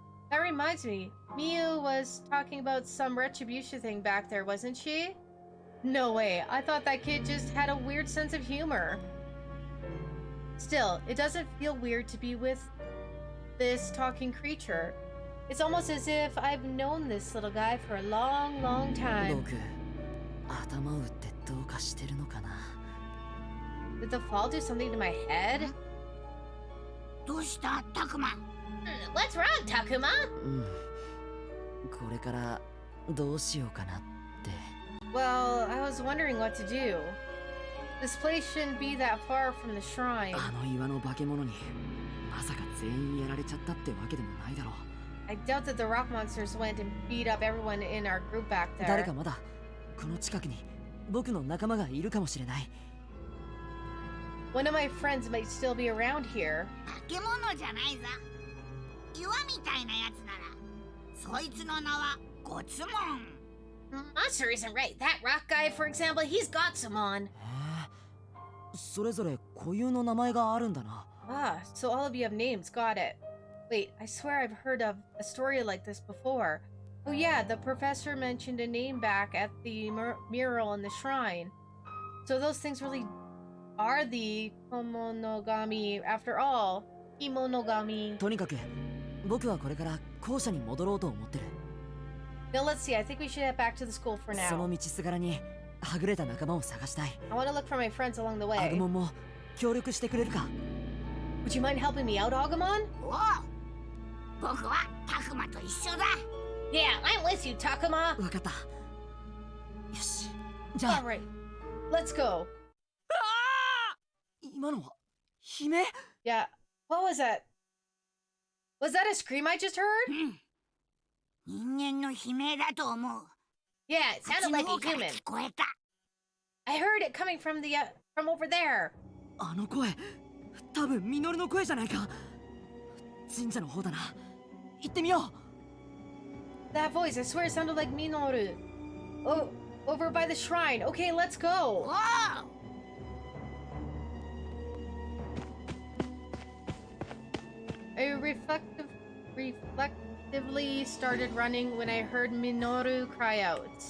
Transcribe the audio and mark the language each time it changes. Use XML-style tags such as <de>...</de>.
<en>That reminds me, Miyu was talking about some retribution thing back there, wasn't she? No way, I thought that kid just had a weird sense of humor. Still, it doesn't feel weird to be with this talking creature. It's almost as if I've known this little guy for a long, long time.</en> <ja>僕頭打ってどうかしてるのかな</ja> <en>Did the fall do something to my head?</en> <ja>どうしたタクマ</ja> <en>What's wrong, Takuma?</en> <ja>うんこれからどうしようかなって</ja> <en>Well, I was wondering what to do. This place shouldn't be that far from the shrine.</en> <ja>あの岩の化け物にまさか全員やられちゃったってわけでもないだろう</ja> <en>I doubt that the rock monsters went and beat up everyone in our group back</en> <ja>誰</ja> <en>there.</en> <ja>かまだこの近くに僕の仲間がいるかもしれない</ja> <en>One of my friends might still be around here.</en> <ja>化け物じゃないぞ岩みたいなやつならそいつの名はゴツモン</ja> <en>Monster isn't right. That rock guy, for example, he's got some on.</en> <ja>それぞれ固有の名前があるんだな</ja> <en>Ah, so all of you have names. Got it. Wait, I swear I've heard of a story like this before. Oh yeah, the professor mentioned a name back at the mural in the shrine. So those things really are the Komonogami after all. Kimonogami.</en> <ja>とにかく僕はこれから校舎に戻ろうと思ってる。</ja> <en>Now let's see. I think we should head back to the school for</en> <ja>その</ja> <en>now.</en> <ja>道すがらにはぐれた仲間を探したい。</ja> <en>I want to look for my friends along the</en> <ja>ア</ja> <en>way.</en> <ja>グモンも協力してくれるか？</ja> <en>Would you mind helping me out, Agumon?</en> <ja>おう、僕はタクマと一緒だ。</ja> <en>Yeah, I'm with you, Takuma.</en> <ja>わかった。よし。じゃあ</ja> <en>All right, let's go.</en> <ja>今のは悲鳴？</ja> <en>Yeah. What was that? Was that a scream I just heard?</en> <ja>人間の悲鳴だと思う。</ja> <en>Yeah, it</en> <ja>こっ</ja> <en>sounded</en> <ja>ちの</ja> <en>like</en> <ja>方</ja> <en>a</en> <ja>から</ja> <en>human.</en> <ja>聞こえた。</ja> <en>I heard it coming from the from over there.</en> <ja>あの声、多分ミノルの声じゃないか。神社の方だな。行ってみよう。</ja> <en>That voice, I swear, it sounded like Minoru. Oh, over by the shrine. Okay, let's go.</en> <ja>おう。</ja> <en>I reflectively started running when I heard Minoru cry out.</en>